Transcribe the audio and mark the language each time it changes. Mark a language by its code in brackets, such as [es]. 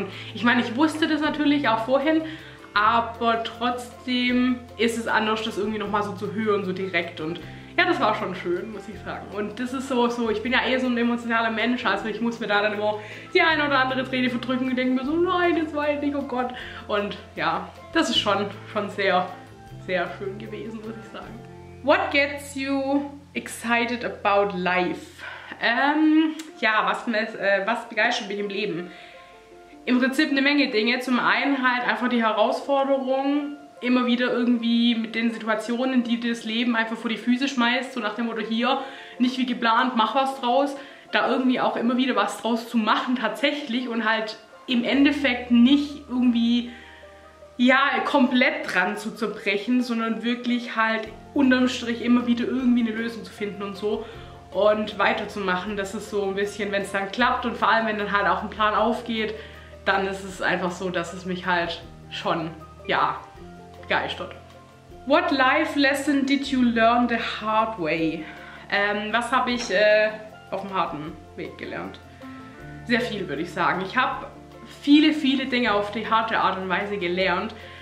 [de] Und ich meine, ich wusste das natürlich auch vorhin, aber trotzdem ist es anders, das irgendwie nochmal so zu hören, so direkt. Und ja, das war schon schön, muss ich sagen. Und das ist so, ich bin ja eh so ein emotionaler Mensch, also ich muss mir da dann immer die eine oder andere Träne verdrücken und denke mir so, nein, das war ich nicht, oh Gott. Und ja, das ist schon sehr, sehr schön gewesen, muss ich sagen. [en] What gets you excited about life? [de] Ja, was begeistert mich im Leben? Im Prinzip eine Menge Dinge. Zum einen halt einfach die Herausforderung, immer wieder irgendwie mit den Situationen, die das Leben einfach vor die Füße schmeißt, so nach dem Motto hier, nicht wie geplant, mach was draus, da irgendwie auch immer wieder was draus zu machen tatsächlich und halt im Endeffekt nicht irgendwie, ja, komplett dran zu zerbrechen, sondern wirklich halt unterm Strich immer wieder irgendwie eine Lösung zu finden und so und weiterzumachen. Das ist so ein bisschen, wenn es dann klappt und vor allem, wenn dann halt auch ein Plan aufgeht, dann ist es einfach so, dass es mich halt schon, ja, begeistert. [en] What life lesson did you learn the hard way? [de] Was habe ich auf dem harten Weg gelernt? Sehr viel, würde ich sagen. Ich habe viele Dinge auf die harte Art und Weise gelernt.